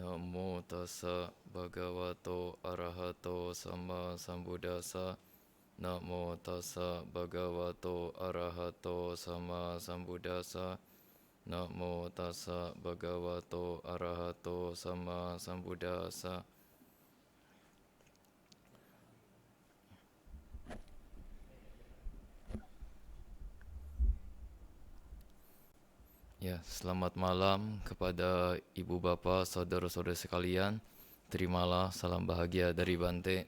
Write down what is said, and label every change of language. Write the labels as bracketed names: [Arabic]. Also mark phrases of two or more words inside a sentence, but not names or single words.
[Pali] Namo tassa bhagavato arahato sama sambuddhassa. Namo tassa bhagavato arahato sama sambuddhassa. Namo tassa bhagavato arahato sama sambuddhassa. [Indonesian] Ya, selamat malam kepada ibu bapak, saudara-saudara sekalian. Terimalah salam bahagia dari Bante.